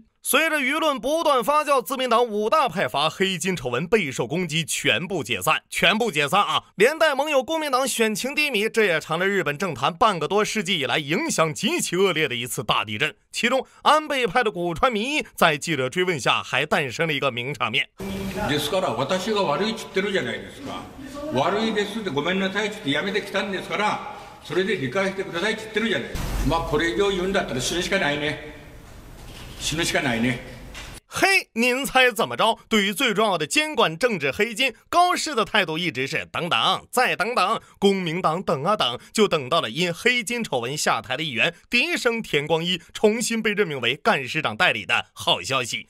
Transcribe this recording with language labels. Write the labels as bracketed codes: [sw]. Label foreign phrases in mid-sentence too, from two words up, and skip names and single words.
[zh] 随着舆论不断发酵，自民党5大派阀黑金丑闻备受攻击，全部解散啊！连带盟友公民党选情低迷，这也成了日本政坛半个多世纪以来影响极其恶劣的一次大地震。其中，安倍派的古川民一在记者追问下，还诞生了一个名场面。 [ja] ですから私が悪いって言ってるじゃないですか。悪いですってごめんなさいってやめてきたんですから、それで理解してくださいって言ってるじゃない。まあこれ以上言うんだったら死ぬしかないね。死ぬしかないね。 [zh] 嘿，您猜怎么着？对于最重要的监管政治黑金，高市的态度一直是等等再等等。公明党等啊等，就等到了因黑金丑闻下台的议员笛生田光一重新被任命为干事长代理的好消息。